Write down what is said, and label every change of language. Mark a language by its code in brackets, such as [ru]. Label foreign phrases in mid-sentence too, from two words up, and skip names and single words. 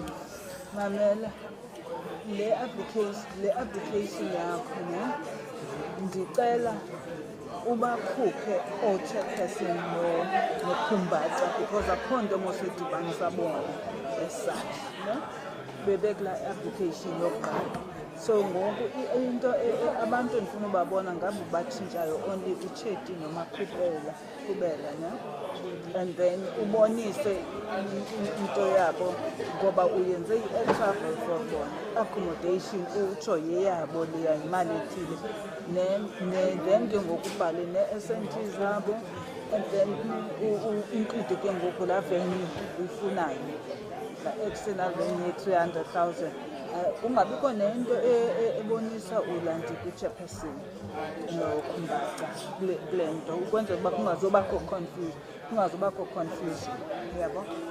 [xh] Mamela le application yakho ne ndicela ubakhuphe o-chairperson nokhumbaca because akho nto mosedibanisa bona esakhe ne bebekula application yokuqala. So ngoku into abantu endifuna ubabona ngabe batshintshayo only uCheti noMaqhubela ne [en] and then [xh] ubonise into yabo ngoba uyenze i-travel for bona accommodation utsho yeyabo leya imali ethile then ke ngoku ubhale ne-SNT zabo [en] and then include [xh] ke ngoku laa venue uyifunayo la [en] external venue [xh] 300,000 ungabikho nento ebonisa ulandi ku-chairperson nokhumbaca kule nto ukwenzela uba kungazobakho confusion yabo